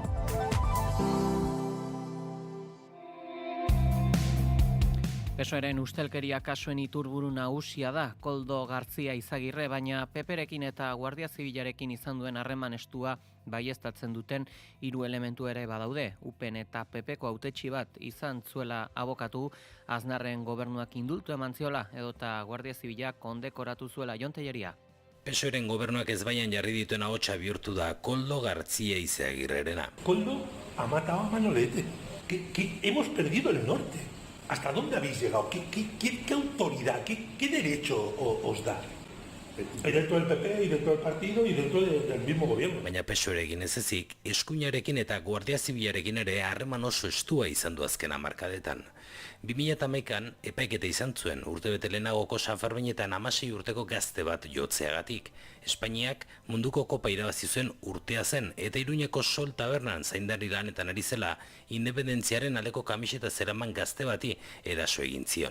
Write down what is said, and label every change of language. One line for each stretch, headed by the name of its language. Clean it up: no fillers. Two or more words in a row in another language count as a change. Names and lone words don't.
Basque: PSOEren ustelkeria kasuen iturburu nagusia da Koldo Gartzia Izagirre, baina Peperekin eta Guardia Zibilarekin izan duen harreman estua baieztatzen duten 3 elementu ere badaude. UPN eta PPko hautetsi bat izan zuela abokatu, Aznarren gobernuak indultu eman ziola, edota Guardia Zibila kondekoratu zuela. Jon Telleria. PSOEren gobernuak ezbaian jarri dituen ahotsa bihurtu da Koldo Gartzia Izagirrerena.
Spanish: Koldo ha matado a Manolete, que hemos perdido el norte. ¿Hasta dónde habéis llegado? ¿Qué autoridad, qué derecho os da? Dentro del PP y dentro del partido y dentro del mismo gobierno.
Basque: Baina PSOErekin ez ezik, eskuinarekin eta Guardia Zibilarekin ere harreman oso estua izan du azken hamarkadetan. 2011an epaiketa izan zuen urtebete lehenagoko Sanferminetan 16 urteko gazte bat jotzeagatik. Espainiak munduko kopa irabazi zuen urtea zen eta Iruñeko Sol Tabernan zaindari lanetan ari zela independentziaren aldeko kamiseta zeraman gazte bati eraso egin zion.